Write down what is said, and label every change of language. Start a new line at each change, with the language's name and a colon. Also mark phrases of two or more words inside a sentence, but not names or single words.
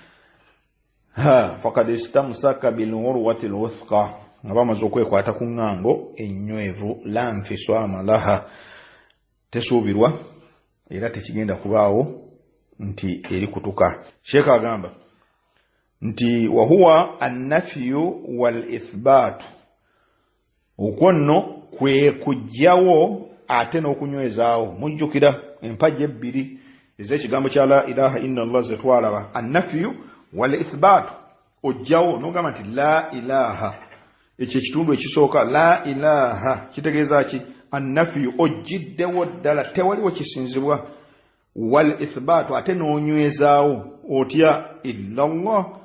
Arabic: فقد استمسك بالعروة الوثقى
Ganda: nga bamaze okwekwata ku ŋŋango ennywevu
Arabic: لا انفصام لها
Ganda: tesuubirwa era tekigenda kubaawo nti eri kutuka Sheikh agamba nti
Arabic: وهو النفي والإثبات
Ganda: okwo nno kwe kujjawo ate n'okunywezaawo mujjukira empagi ebbiri ez'ekigambo kya
Arabic: لا إله إلا الله
Ganda: ze twalaba
Arabic: النفي والإثبات
Ganda: ojjawo n'ogamba nti
Arabic: لا إله
Ganda: ekyo ekitundu ekisooka
Arabic: لا إله
Ganda: kitegeeza ki an-nafyu ojjiddewo ddala tewaliwo kisinzibwa
Arabic: والإثبات
Ganda: ate n'onywezaawo otya
Arabic: إلا الله